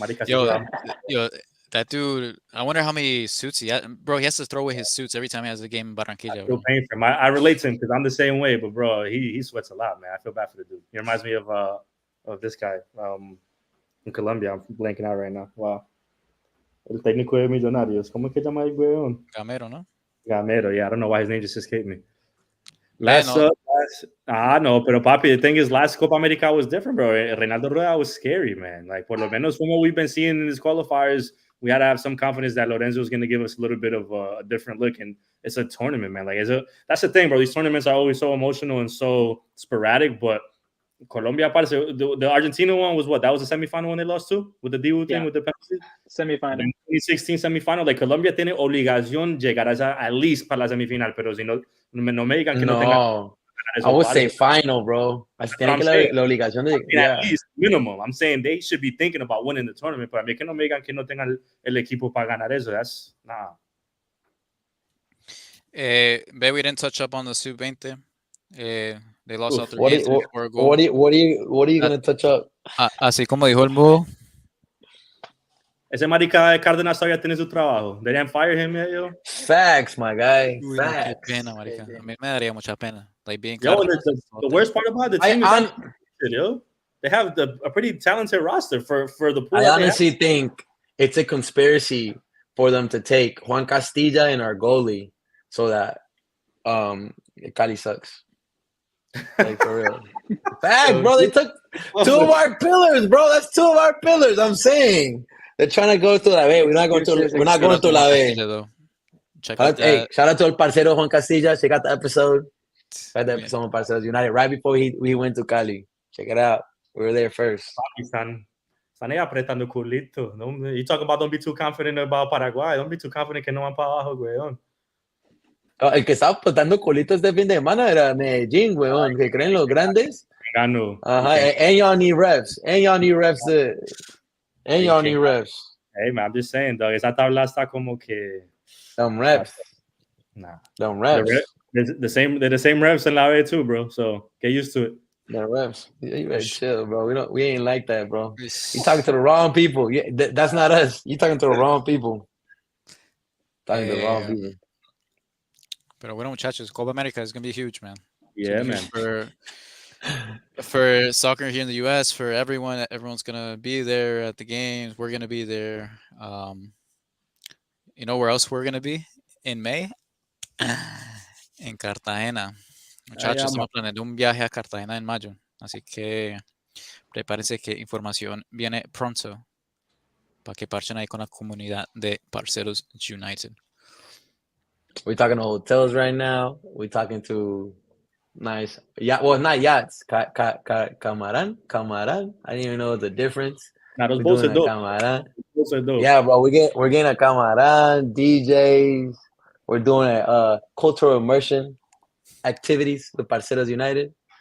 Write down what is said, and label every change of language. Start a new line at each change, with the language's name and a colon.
English: Yo, that dude, I wonder how many suits he has. Bro, he has to throw away his suits every time he has a game in Barranquilla. I feel pain for him. I relate to him because I'm the same way, but bro, he sweats a lot, man. I feel bad for the dude. He reminds me of this guy in Colombia. I'm blanking out right now. Wow.
Spanish: El técnico de Millonarios. ¿Cómo es que llama el güeyón? Gamero, ¿no?
English: Gamero, yeah. I don't know why his name just escaped me.
Spanish: No, pero papi,
English: the thing is, last Copa America was different, bro. Reinaldo Rueda was scary, man. Like,
Spanish: por lo menos
English: from what we've been seeing in these qualifiers, we had to have some confidence that Lorenzo is going to give us a little bit of a different look. And it's a tournament, man. Like, that's the thing, bro. These tournaments are always so emotional and so sporadic. But Colombia, the Argentina one was what? That was the semifinal when they lost to with the Dibu thing with the penalty. Semifinal. 2016 semifinal.
Spanish: Like, Colombia tiene obligación llegar
English: at least
Spanish: para la semifinal. Pero si no me digan que no tenga.
English: I would say final, bro.
Spanish: La obligación de,
English: at least minimum. I'm saying they should be thinking about winning the tournament.
Spanish: Pero a mí que no me digan que no tengan el equipo para ganar eso.
English: That's nah. Bet we didn't touch up on the Sub-20. They lost out their what are you gonna touch up?
Spanish: Así como dijo el Mudo. Ese marica de Cárdenas todavía tiene su trabajo.
English: They didn't fire him yet, yo. Facts, my guy. Uy, Facts.
Spanish: No, qué pena, marica. A mí me daría mucha pena.
English: Like being the worst part about the team is yo. They have a pretty talented roster for the pool. I honestly think it's a conspiracy for them to take Juan Castilla and our goalie so that Cali sucks. Like, for real. Fact, bro. They took two of our pillars, bro. That's two of our pillars. I'm saying they're trying to go to la B. We're not going to la B. Hey, shout out to el parcero Juan Castilla. Check out the episode. Check the episode on Parceros United right before he went to Cali. Check it out. We were there first.
Spanish: Están apretando culito.
English: You talk about don't be too confident about Paraguay. Don't be too confident
Spanish: que no van para abajo, weón. El que estaba apretando culito este fin de semana era Medellín, weón. Que creen los grandes. Ganó.
English: Ajá. And y'all need refs. And y'all need refs. And y'all need refs. Hey, man, I'm just saying, dog.
Spanish: Esa tabla está como que...
English: Them refs. Nah. Them refs. They're the same refs in La B too, bro. So get used to it. The refs. You better chill, bro. We ain't like that, bro. You talking to the wrong people. Yeah, that's not us. You talking to the wrong people. Talking to the wrong people.
Spanish: Pero bueno, muchachos,
English: Copa America is gonna be huge, man. Yeah, man. For soccer here in the U.S., for everyone's gonna be there at the games. We're gonna be there. You know where else we're gonna be in May?
Spanish: En Cartagena. Muchachos, estamos planeando un viaje a Cartagena en mayo, así que prepárense que información viene pronto para que parchen ahí con la comunidad de Parceros United.
English: We're talking to hotels right now. We're talking to nice, not yachts. Camaran. I didn't even know the difference. Now those boats are dope. Yeah, bro. We're getting a camaran, DJs. We're doing a cultural immersion activities with Parceros United.